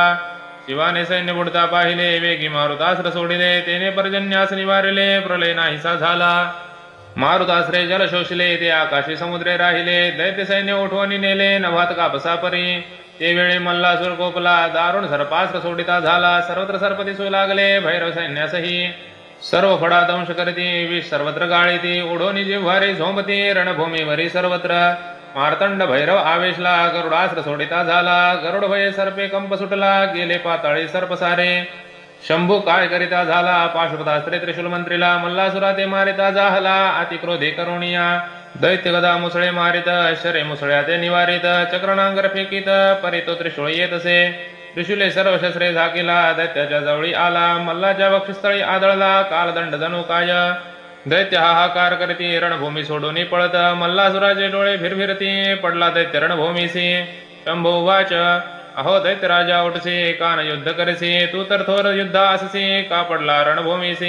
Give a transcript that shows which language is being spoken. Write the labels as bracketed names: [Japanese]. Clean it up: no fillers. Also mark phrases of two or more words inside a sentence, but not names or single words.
[Marathi] शिवाने सैन्य बुडता पाहिले, वेगी मारुतास्त्र सोडिले, तेने पर्जन्यास निवारिले, प्रलय नाहीसा झाला. मारुतास्त्रे जल शोषले, ते आकाशी समुद्रे राहिले, दैत्य सैन्य उठवणी नेले, नभात कापसा परी. ते वेळी मल्लासूर कोपला, दारुण सर्पास्त्र सोडिता झाला, सर्वत्र सर्प दिसू लागले, भैरव सैन्यासही. सर्व फडा दंश करती, विष सर्वत्र गाळीती, उडोनी जिव्हारी झोंबती, रणभूमीवरी सर्वत्र. मार्तंड भैरव आवेशला, गरुडास्त्र सोडिता झाला, गरुड भये सर्पे कंप सुटला, गेले पाताळी सर्प सारे. शंभू काय करिता झाला, पाशुपतास्त्रे त्रिशूल मंत्रीला, मल्लासुरा ते मारिता जाहला, अति क्रोधे करुणिया. दैत्य गदा मुसळे मारित, शरे मुसळ्या ते निवारित, चक्रनांगर फेकीत, परी तो त्रिशूळ येतसे. त्रिशूले सर्व शस्त्रे झाकिला, दैत्याच्या जवळी आला, मल्लाच्या वक्षस्थळी आदळला, कालदंड जणू काय. दैत्य हाहाकार करती, रणभूमी सोडून पळत, मल्लासुराचे डोळे फिरफिरती, पडला दैत्य रणभूमीसी. शंभू वाच, अहो दैत्यराजा उठसी, कान युद्ध करसी, तू तर थोर युद्धा अससी, का पडला रणभूमीसी.